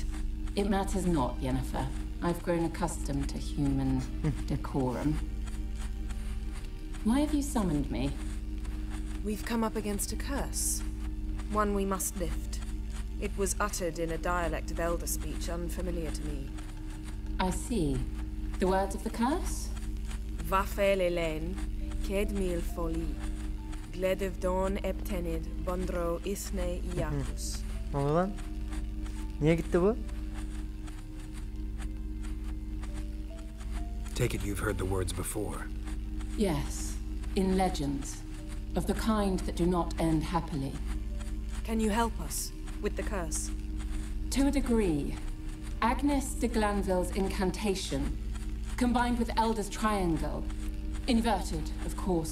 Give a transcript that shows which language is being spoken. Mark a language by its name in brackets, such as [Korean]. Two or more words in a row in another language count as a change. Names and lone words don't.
[English] It matters not, Yennefer. I've grown accustomed to human decorum. Why have you summoned me? We've come up against a curse. One we must lift. It was uttered in a dialect of Elder speech unfamiliar to me. I see. The words of the curse? Vafel Elen, Ked mil foli. Gledev don eptenid, bondro ithne iacus. [Turkish] Ne oldu lan? Niye gitti bu? [English] Take it you've heard the words before. Yes. In legends. Of the kind that do not end happily. Can you help us with the curse? To a degree. Agnes de Glanville's incantation, combined with Elder's triangle, inverted, of course.